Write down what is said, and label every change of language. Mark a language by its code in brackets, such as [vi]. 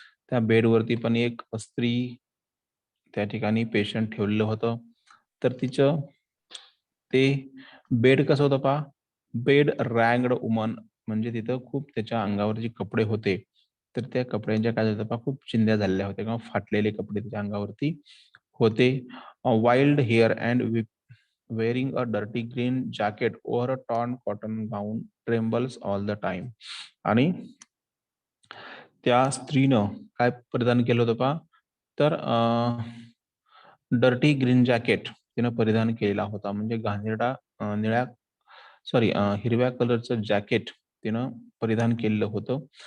[mr] त्या बेडवरती पण एक स्त्री त्या ठिकाणी पेशंट ठेवलेलं होतं. तर तिचं ते बेड कसं होतं पहा, [en] bedraggled woman [mr] म्हणजे तिथं खूप त्याच्या अंगावर जे कपडे होते, तर त्या कपड्यांच्या काय झालं पहा, खूप चिंध्या झालेल्या होत्या किंवा फाटलेले कपडे तिच्या अंगावरती होते. [en] Wild hair and wearing a dirty green jacket over a torn cotton gown trembles all the time. [mr] आणि त्या स्त्रीनं काय परिधान केलं होतं पहा, तर डर्टी ग्रीन जॅकेट तिनं परिधान केलेला होता. म्हणजे घाणेरडा निळ्या सॉरी हिरव्या कलरचं जॅकेट तिनं परिधान केलेलं होतं.